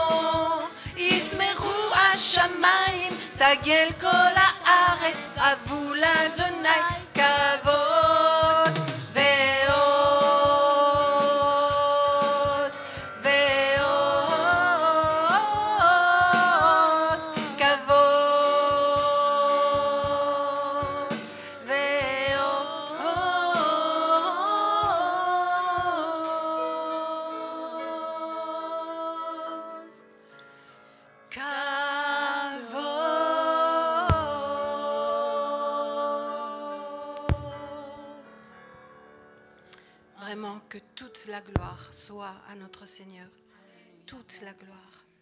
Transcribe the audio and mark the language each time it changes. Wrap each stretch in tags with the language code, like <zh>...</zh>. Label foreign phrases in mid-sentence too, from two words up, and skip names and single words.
<he>ישמחו השמיים, תגל כל הארץ, אבו לאדוני כבוד ועוז ועוז. כבוד ועוז.</he> <fr>Vraiment que toute la gloire soit à notre Seigneur. Toute la gloire.</fr>